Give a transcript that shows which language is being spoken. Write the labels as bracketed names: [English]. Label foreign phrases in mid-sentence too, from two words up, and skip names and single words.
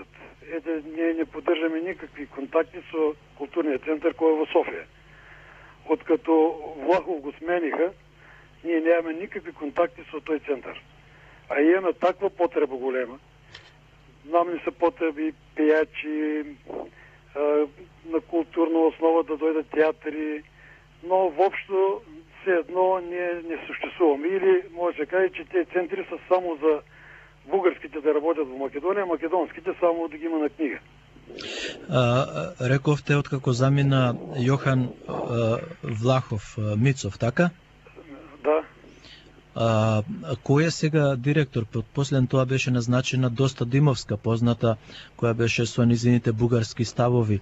[Macedonian] Ете, ние не поддржаме никакви контакти со културниот центар кој е во Софија. Откато Влахов го смениха, ние немаме никакви контакти со тој центар. А имаме таква потреба голема. Нам не се потреби пејачи, на театри, [Bulgarian] но въобщо все едно ние не съществуваме. Или може да се каже, че тези центри са само за българските да работят в Македония, македонските само да ги има на книга. [Macedonian] Рековте откако замина Јохан Влахов Мицов, така? Да. Кој е сега директор? После тоа беше назначена Доста Димовска, позната, која беше со низините бугарски ставови.